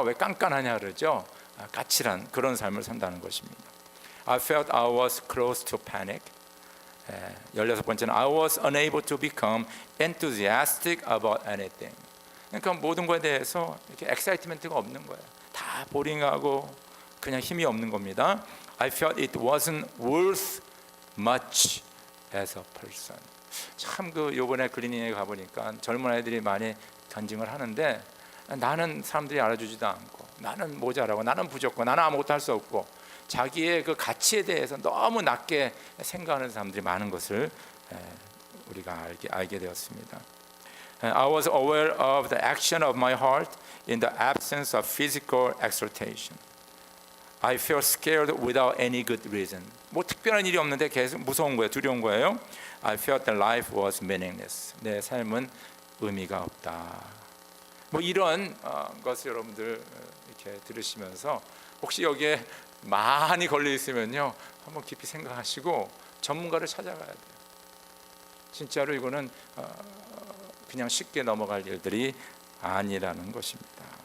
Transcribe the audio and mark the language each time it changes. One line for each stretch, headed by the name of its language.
Korean: 왜 깐깐하냐 그러죠. 까칠한 그런 삶을 산다는 것입니다.
English: I felt I was close to panic.
Korean: 16번째는
English: I was unable to become enthusiastic about anything.
Korean: 그러니까 모든 것에 대해서 이렇게 엑사이트먼트가 없는 거예요. 다 보링하고 그냥 힘이 없는 겁니다.
English: I felt it wasn't worth much as a person.
Korean: 참 그 요번에 클리닉에 가보니까 젊은 아이들이 많이 간증을 하는데 나는 사람들이 알아주지도 않고 나는 모자라고 나는 부족고 나는 아무것도 할 수 없고 자기의 그 가치에 대해서 너무 낮게 생각하는 사람들이 많은 것을 우리가 알게 되었습니다.
English: I was aware of the action of my heart in the absence of physical exaltation. I felt scared without any good reason.
Korean: 뭐 특별한 일이 없는데 계속 무서운 거예요, 두려운 거예요.
English: I felt that life was meaningless.
Korean: 내 삶은 의미가 없다. 뭐 이런 것을 여러분들 이렇게 들으시면서 혹시 여기에 많이 걸려 있으면요, 한번 깊이 생각하시고 전문가를 찾아가야 돼요. 진짜로 이거는 그냥 쉽게 넘어갈 일들이 아니라는 것입니다.